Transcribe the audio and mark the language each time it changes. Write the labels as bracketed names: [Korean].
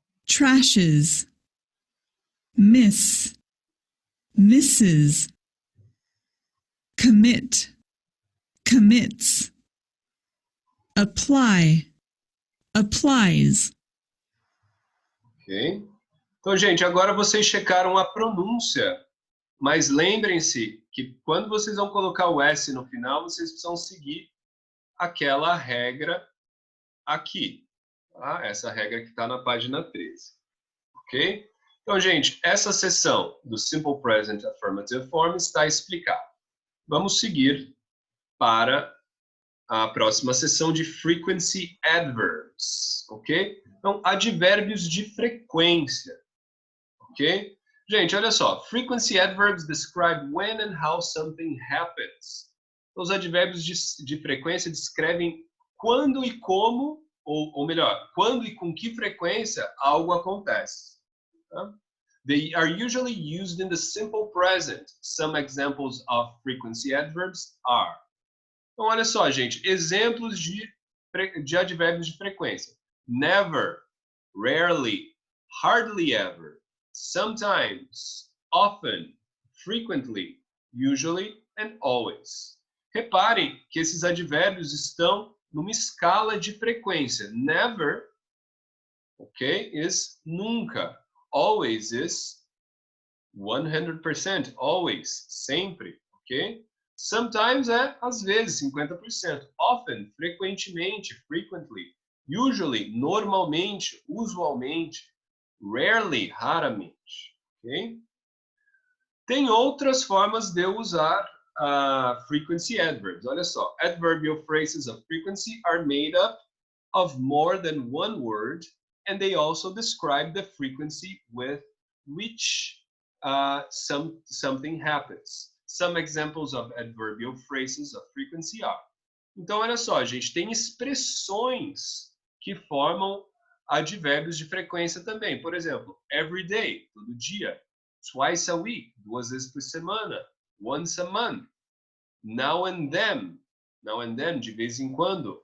[English] trashes, miss, misses, commit, commits, apply, applies. Ok? [Portuguese] Então, gente, agora vocês checaram a pronúncia, mas lembrem-se que quando vocês vão colocar o S no final, vocês precisam seguir aquela regra aqui, tá? Essa regra que está na página 13, ok? Então, gente, essa seção do Simple Present Affirmative Form está explicada. Vamos seguir para a próxima seção de Frequency Adverbs, ok? Então, advérbios de frequência, ok? Gente, olha só. [English] Frequency Adverbs describe when and how something happens. [Portuguese] Então, os advérbios de frequência descrevem quando e como, ou melhor, quando e com que frequência algo acontece. Tá? [English] They are usually used in the simple present. Some examples of frequency adverbs are. [Portuguese] Então, olha só, gente, exemplos de advérbios de frequência. [English] Never, rarely, hardly ever, sometimes, often, frequently, usually, and always. [Portuguese] Reparem que esses advérbios estão numa escala de frequência. [English] Never, ok, is nunca. Always is 100%, always, sempre, ok? [Portuguese] Sometimes é às vezes, 50%. Often, frequentemente, frequently. Usually, normalmente, usualmente. Rarely, raramente, ok? Tem outras formas de usar frequency adverbs. Olha só, [English] adverbial phrases of frequency are made up of more than one word, and they also describe the frequency with which something happens. Some examples of adverbial phrases of frequency are. [Portuguese] Então, olha só, gente, tem expressões que formam advérbios de frequência também. Por exemplo, [English] every day, [Portuguese] todo dia. [English] Twice a week, [Portuguese] 2 vezes por semana. [English] Once a month. Now and then, [Portuguese] de vez em quando.